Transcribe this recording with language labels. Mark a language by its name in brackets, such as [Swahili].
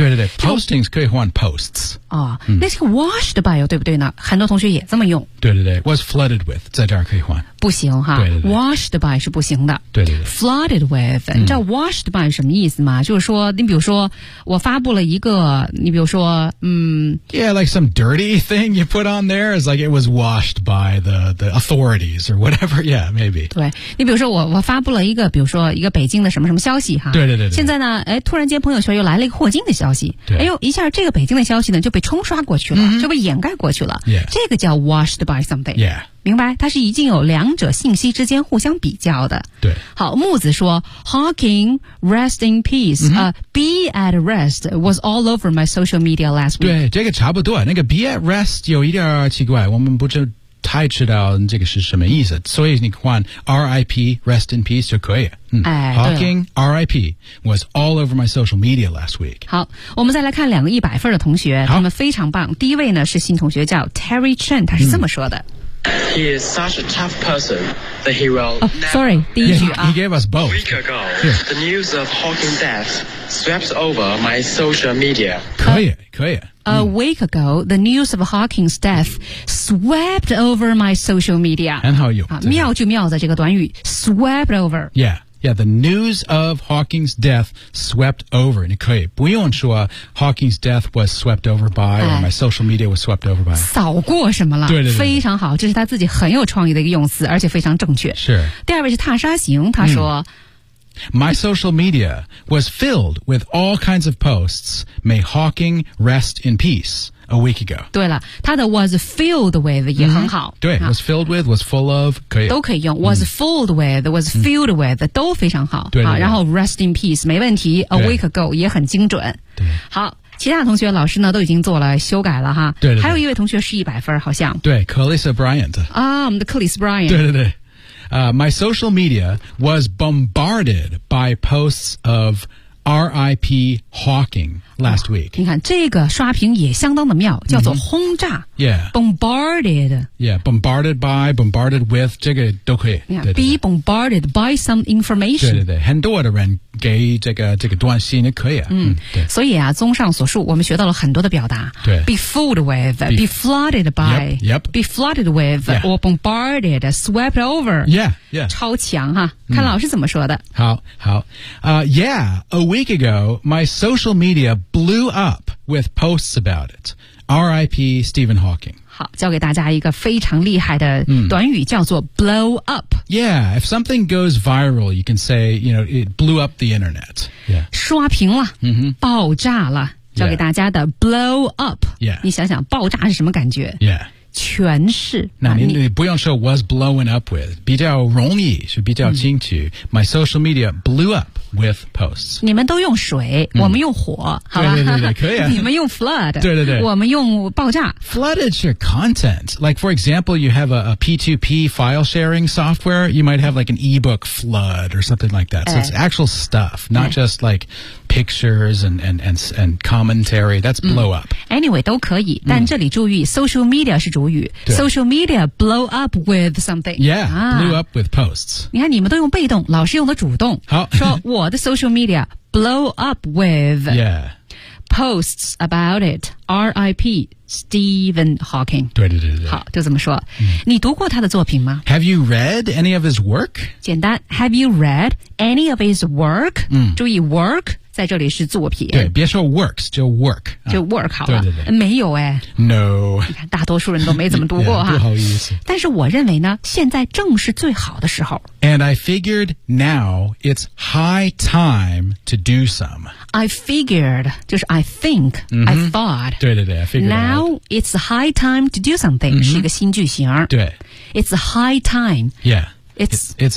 [Chinese] 对对对 ,postings 可以换 posts. 哦，嗯，那是 washed by, 对不对呢？很多同学也这么用。对对对 ,was flooded with, 在这儿可以换。不行哈对对对 ,washed by 是不行的。对对对 ,flooded with, 你知道 washed by 什么意思吗？嗯，就是说你比如说我发布了一个你比如说 [English] Yeah, like some dirty thing you put on there, it's like it was washed by the authorities or whatever, yeah, maybe. [Chinese] 对。你比如说我发布了一个比如说一个北京的什么什么消息哈对对 对, 对现在呢哎突然间朋友圈又来了一个霍金的消息对哎呦一下这个北京的消息呢就被冲刷过去了、 mm-hmm. 就被掩盖过去了、 [English] yeah. [Chinese] 这个叫 washed by something、 [English] yeah. [Chinese] 明白，它是已经有两者信息之间互相比较的。对，好，木子说 [English] ，Hawking rest in peace，be at rest was all over my social media last week。 [Chinese] 对，这个差不多，那个 be at rest 有一点奇怪，我们不知太知道这个是什么意思，所以你换 RIP rest in peace 就可以。 [English] Hawking RIP was all over my social media last week. [Chinese] 好，我们再来看两个100分的同学，他们非常棒。第一位呢是新同学叫 Terry Chen， 他是这么说的。 [English] He is such a tough person that he will never... Oh, sorry, [Chinese] 第一句啊。 [English] Yeah, he gave us both. A week ago,、yeah. the news of Hawking death swept over my social media. [Chinese] 可以，可以。 [English] A week ago, the news of Hawking's death swept over my social media. [Chinese] 很好用。妙就妙在这个短语 swept over. [English] Yeah. Yeah, the news of Hawking's death swept over. [Chinese] 你可以不用说 [English] Hawking's death was swept over by、哎、or my social media was swept over by. [Chinese] 扫过什么了？对对对，非常好，这是他自己很有创意的一个用词，而且非常正确。是。第二位是踏沙行，他说、嗯、 [English] My social media was filled with all kinds of posts. May Hawking rest in peace. A week ago. [Chinese] 对了，他的 was filled with 也很好。对、啊、was filled with, was full of, 可以。都可以用 was、嗯、filled with, was filled with,、嗯、都非常好。对, 对, 对、啊。然后 rest in peace, 没问题 ,a week ago, 也很精准。对。好，其他同学老师呢都已经做了修改了哈。对, 对, 对。还有一位同学是100分好像。对 ,Calissa Bryant. 啊，我们的 Calissa Bryant。对对对。 [English] My social media was bombarded by posts of,R.I.P. Hawking last week. [Chinese] 你看这个刷屏也相当的妙，叫做轰炸。 Mm-hmm. [English] Yeah. Bombarded. Yeah. Bombarded by, bombarded with, [Chinese] 这个都可以。 [English] Yeah, be bombarded by some information. [Chinese] 对对对，很多的人给这个短信也可以。嗯，所以啊，综上所述，我们学到了很多的表达。对。 [English] Be filled with, be flooded by, yep, yep. be flooded with,、 yeah. or bombarded, swept over. Yeah, yeah. [Chinese] 超强哈、啊，看老师怎么说的。好好。 [English] Yeah, a week ago, my social media blew up with posts about it. R.I.P. Stephen Hawking. [Chinese] 好，教给大家一个非常厉害的短语、叫做 blow up. [English] Yeah, if something goes viral, you can say, you know, it blew up the internet. Yeah. [Chinese] 刷屏了、 mm-hmm. 爆炸了，教给大家的 blow up. [English] Yeah. [Chinese] 你想想爆炸是什么感觉？ [English] Yeah. [Chinese] 全是那 你不用说 [English] was blowing up with [Chinese] 比较容易是比较清楚、 [English] My social media blew up with posts [Chinese] 你们都用水、我们用火好吧对对对可以、啊、你们用 flood 对对对我们用爆炸 [English] flood is your content like for example you have a P2P file sharing software you might have like an ebook flood or something like that、so it's actual stuff not、just likePictures and commentary. That's blow up. [Chinese] Anyway, 都可以。但这里注意、social media 是主语。 [English] Social media blow up with something. Yeah,、blew up with posts. [Chinese] 你看你们都用被动，老师用的主动。好。说我的 [English] social media blow up with、 yeah. posts about it. R.I.P. Stephen Hawking. [Chinese] 对对对对。好，就这么说。你读过他的作品吗 [English] ?Have you read any of his work? [Chinese] 简单。 [English] Have you read any of his work?、注意 work. [Chinese] 在这里是作品对别说 works 就 work 就 work 好了对对对没有哎 [English] No [Chinese] 你看大多数人都没怎么读过哈 yeah, 不好意思但是我认为呢现在正是最好的时候 [English] And I figured now it's high time to do some I figured 就是 I think、I thought [Chinese] 对对对 I figured [English] Now、 out. it's high time to do something、 [Chinese] 是一个新句型对 [English] It's high time Yeah It's